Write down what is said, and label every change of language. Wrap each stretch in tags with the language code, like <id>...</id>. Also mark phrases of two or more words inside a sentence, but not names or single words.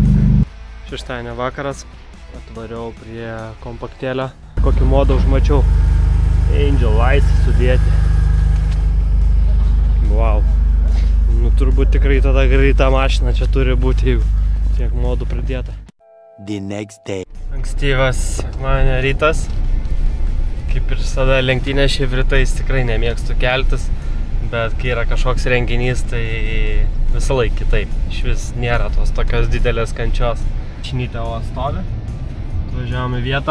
<lt>Šeštadienio vakaras, atvariau prie kompaktėlio. Kokį modą užmačiau. Angel Eyes sudėti. Wow. Nu, turbūt tikrai tada greita mašina čia turi būti, jeigu tiek modų pridėta.</lt> <en>The next day.</en> <lt>Ankstyvas mane rytas. Kaip ir visada lenktynės šiaip rytais tikrai nemėgstu keltis, bet kai yra kažkoks renginys, tai visą laiką kitaip. Iš vis nėra tos tokios didelės kančios. Činytė o stovi. Atvažiavom į vietą.</lt>